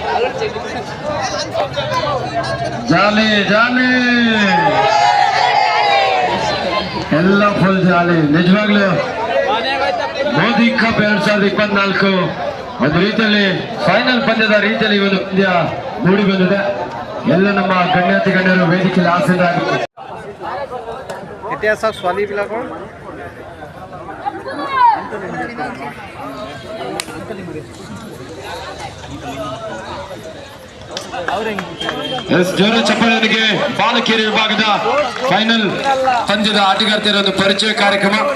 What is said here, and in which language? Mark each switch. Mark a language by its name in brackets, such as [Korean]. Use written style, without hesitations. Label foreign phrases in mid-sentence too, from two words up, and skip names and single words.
[Kannada] ಜಾಲಿ ಜಾಲಿ ಎಲ್ಲ ಫುಲ್ ಜಾಲಿ. ನಿಜವಾಗ್ಲೂ ಮೋದಿ ಕಪ್ 2024 ಒಂದು ರೀತಿಯಲ್ಲಿ ಫೈನಲ್ ಪಂದ್ಯದ ರೀತಿಯಲ್ಲಿ ಒಂದು ಪಂದ್ಯ ಮೂಡಿ ಬಂದಿದೆ. ಎಲ್ಲ ನಮ್ಮ ಗಣ್ಯಾತಿ ಗಣ್ಯರು ವೇದಿಕೆಯಲ್ಲಿ ಆಸೀನರಾಗಿದ್ದಾರೆ. [Assamese] এতিয়া চাওক ছোৱালীবিলাকৰ [Kannada] ಜೋರ ಚಪ್ಪಾಳೆಯೊಂದಿಗೆ ಬಾಲಕಿಯರ ವಿಭಾಗದ ಫೈನಲ್ ಪಂದ್ಯದ ಆಟಗಾರ್ತಿಯರ ಒಂದು ಪರಿಚಯ ಕಾರ್ಯಕ್ರಮ.